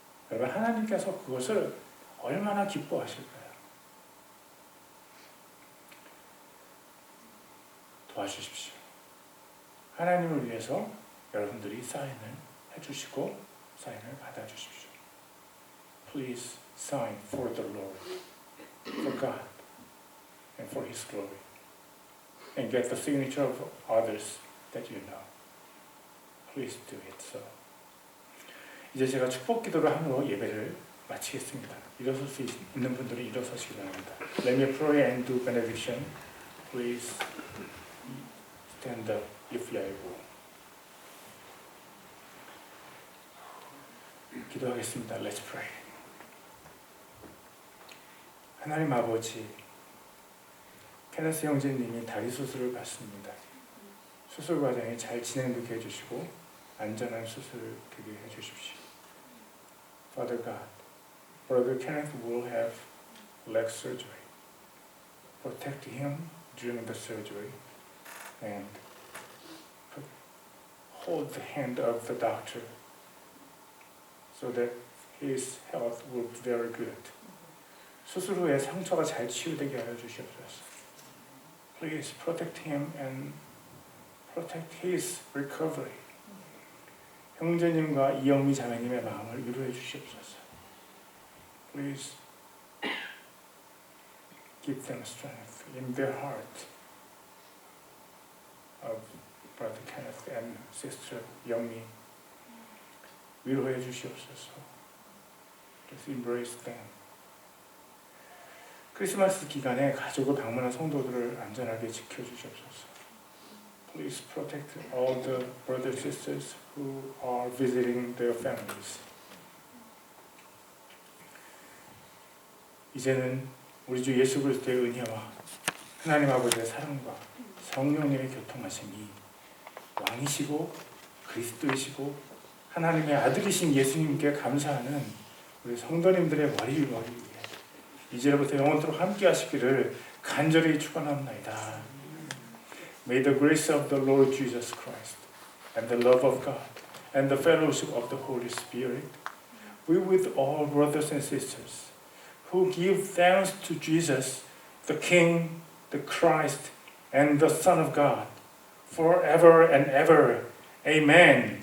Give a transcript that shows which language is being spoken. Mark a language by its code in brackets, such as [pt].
[ko] 여러분, 하나님께서 그것을 얼마나 기뻐하실까요? 도와주십시오. 하나님을 위해서 여러분들이 사인을 해주시고 사인을 받아주십시오. [en] Please sign for the Lord, for God, and for His glory, and get the signature of others that you know. Please do it so. [ko] 이제 제가 축복 기도를 함으로 예배를 마치겠습니다. 일어설 수 있는 분들은 일어서시기 바랍니다. [en] Let me pray and do benediction. Please stand up if you are able. [ko] 기도하겠습니다. [en] Let's pray. [ko] 하나님 아버지, 케네스 형제님이 다리 수술을 받습니다. 수술 과정이 잘 진행되게 해주시고 안전한 수술 되게 해주십시오. [en] Father God, Brother Kenneth will have leg surgery. Protect him during the surgery and hold the hand of the doctor so that his health will be very good. [ko] 수술 후에 상처가 잘 치유되게 하여 주시옵소서. [en] Please protect him and protect his recovery. [ko] 형제님과 이영미 자매님의 마음을 위로해 주시옵소서. [en] Please give them strength in their heart of Brother Kenneth and Sister 영미. [ko] 위로해 주시옵소서. [en] to embrace them. [ko] 크리스마스 기간에 가족을 방문한 성도들을 안전하게 지켜주시옵소서. [en] Please protect all the brothers and sisters who are visiting their families. [ko] 이제는 우리 주 예수 그리스도의 은혜와 하나님 아버지의 사랑과 성령님의 교통하심이 왕이시고 그리스도이시고 하나님의 아들이신 예수님께 감사하는 우리 성도님들의 머리 위에 이제부터 영원토록 함께 하시기를 간절히 축원합니다. [en] May the grace of the Lord Jesus Christ and the love of God and the fellowship of the Holy Spirit be with all brothers and sisters who give thanks to Jesus, the King, the Christ, and the Son of God, forever and ever. Amen.